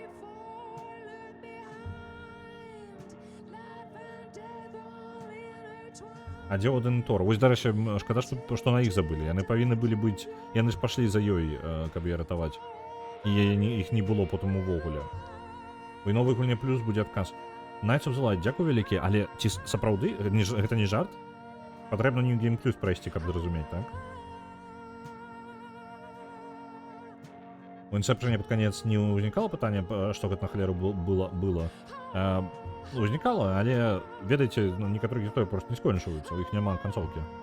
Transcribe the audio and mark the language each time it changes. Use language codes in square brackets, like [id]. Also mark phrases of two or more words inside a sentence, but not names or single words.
[be] А дзе Одын і Тор? Вось, дарэчы, шкада, што на іх забылі. Яны павінны былі быць... Яны ж пашлі за ёй, каб яе ратаваць. І іх не было потым увогуле. У новай гульне плюс будзе адказ. Knights of the Light, дзякуй вялікі, але ці сапраўды? Гэта не жарт? Патрэбна New Game Plus прайсці, каб зразумець, так? У Inception пад канец не ўзнікала пытання, што гэта на халеру было. Узнікала, але, ведаеце, некаторыя гісторыі проста не скончваюцца, у іх няма канцоўкі.